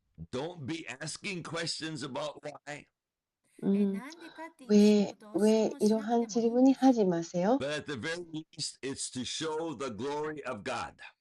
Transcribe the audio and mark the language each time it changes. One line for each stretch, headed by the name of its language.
English: Don't be asking questions about why.
Korean: 왜 이러한 질문이 하지 마세요.
English: But at the very least, it's to show the glory of God.